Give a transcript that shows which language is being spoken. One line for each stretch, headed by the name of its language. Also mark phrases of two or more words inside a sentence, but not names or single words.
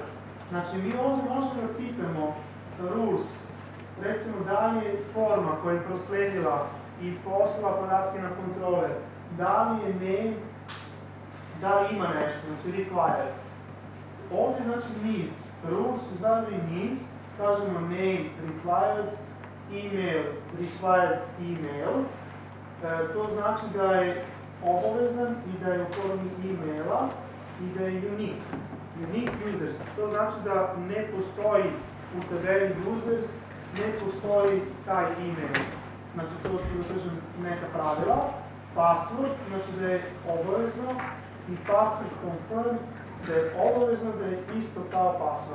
Serbian: Znači mi ovdje možemo da pitamo rules, recimo da li je forma koja je prosledila i poslala podatke na kontroler, da li je name, da li ima nešto, znači required. Ovdje znači niz, rules zadaju niz, kažemo
English: name required, email required email,
Serbian: to znači da je obavezan i da je u formi e-maila i da je unique.
English: Unique users,
Serbian: to znači da ne postoji u tabeli users, ne postoji taj e-mail. Znači to su, da kažem, neka pravila. Password, znači da je obavezno i
English: password confirm,
Serbian: da je obavezno da je isto kao password.